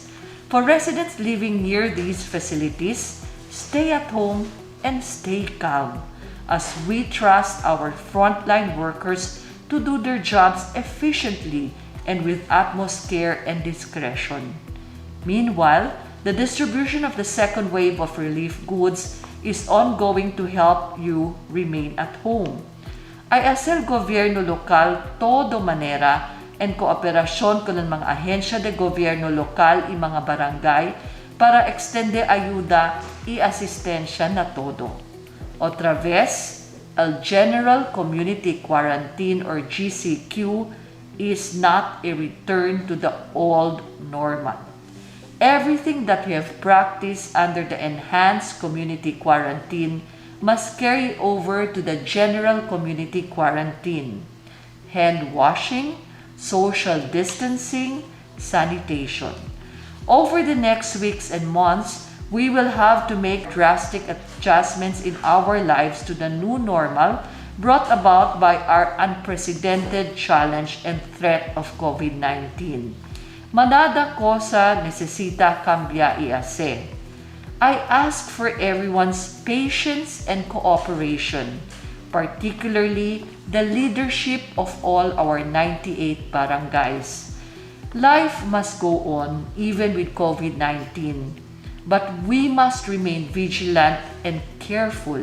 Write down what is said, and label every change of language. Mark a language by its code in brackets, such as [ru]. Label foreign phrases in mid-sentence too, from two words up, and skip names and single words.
[en] For residents living near these facilities, stay at home and stay calm as we trust our frontline workers to do their jobs efficiently and with utmost care and discretion. Meanwhile, the distribution of the second wave of relief goods is ongoing to help you remain at home. [cbk] Ay el gobyerno lokal todo manera en kooperasyon con ang mga ahensya de gobyerno lokal y mga barangay para extende ayuda y asistensya na todo. Otra vez, el [en] General Community Quarantine or GCQ is not a return to the old normal. Everything that we have practiced under the enhanced community quarantine must carry over to the general community quarantine. Hand washing, social distancing, sanitation. Over the next weeks and months, we will have to make drastic adjustments in our lives to the new normal brought about by our unprecedented challenge and threat of COVID-19. [cbk] Manada cosa necesita cambia y hacer. [en] I ask for everyone's patience and cooperation, particularly the leadership of all our 98 barangays. Life must go on even with COVID-19, but we must remain vigilant and careful.